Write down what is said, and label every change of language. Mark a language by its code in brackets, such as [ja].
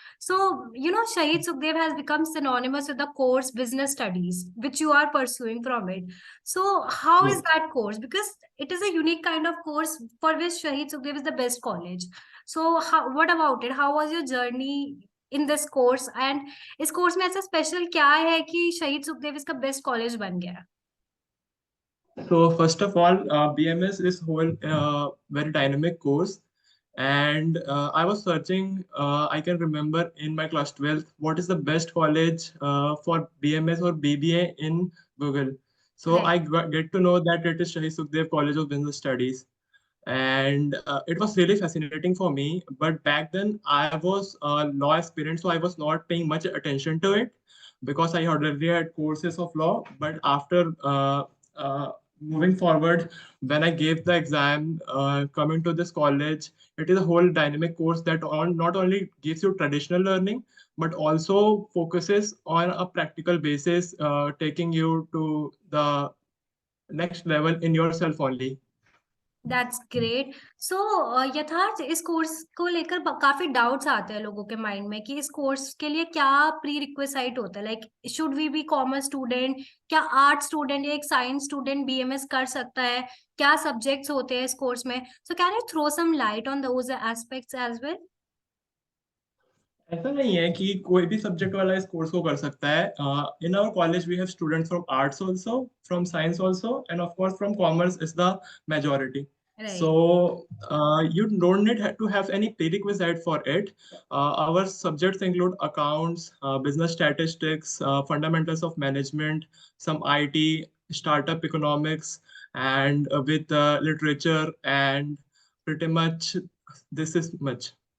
[en] So, Shahid Sukhdev has become synonymous with the course Business Studies, which you are pursuing from it. So, how is Yes. that course? Because it is a unique kind of course for which Shahid Sukhdev is the best college. So, what about it? How was your journey in this course? [hi] And इस course में ऐसा special क्या है कि शहीद सुखदेव इसका best college बन गया? [en] So first of all, BMS is whole very dynamic course, and I was searching. I can remember in my class 12th what is the best college for BMS or BBA in Google. So Right. I get to know that it is Shahid Sukhdev College of Business Studies, and it was really fascinating for me. But back then I was a law aspirant, so I was not paying much attention to it because I already had courses of law. But after uh, moving forward, when I gave the exam, coming to this college, it is a whole dynamic course that not only gives you traditional learning, but also focuses on a practical basis, taking you to the next level in yourself only. That's great. [hi] सो यथार्थ, इस course को लेकर काफी doubts आते हैं लोगों के mind में कि इस कोर्स के लिए क्या प्री रिक्विजिट होता है. [en] like should we be commerce student, [hi] क्या आर्ट स्टूडेंट या एक साइंस स्टूडेंट बीएमएस कर सकता है, क्या सब्जेक्ट्स होते हैं इस कोर्स में? [en] So can you throw some light on those aspects as well? [hi] ऐसा नहीं है कि कोई भी सब्जेक्ट वाला इस कोर्स को कर सकता है. [en] In our college we have students from arts also, from science also, and of course from commerce is the majority. So right. you don't need to have any prerequisite for it. Our subjects include accounts, business statistics, fundamentals of management, some IT, startup economics, and with literature, and pretty much this is much.